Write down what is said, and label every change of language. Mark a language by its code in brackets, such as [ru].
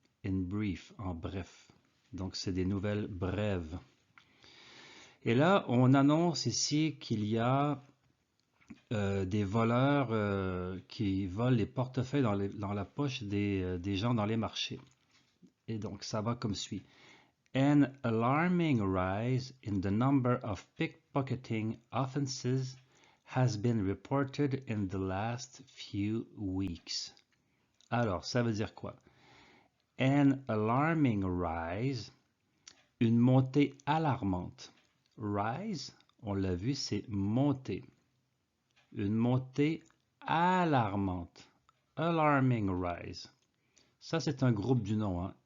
[en] In brief, [fr] en bref. Donc, c'est des nouvelles brèves. Et là, on annonce ici qu'il y a des voleurs qui volent les portefeuilles dans la poche des gens dans les marchés. Et donc, ça va comme suit. [en] An alarming rise in the number of pickpocketing offenses has been reported in the last few weeks. [fr] Alors, ça veut dire quoi? [en] An alarming rise, [fr] une montée alarmante. Rise, on l'a vu, c'est monter. Une montée alarmante. [en] Alarming rise. [fr] Ça, c'est un groupe du nom, hein?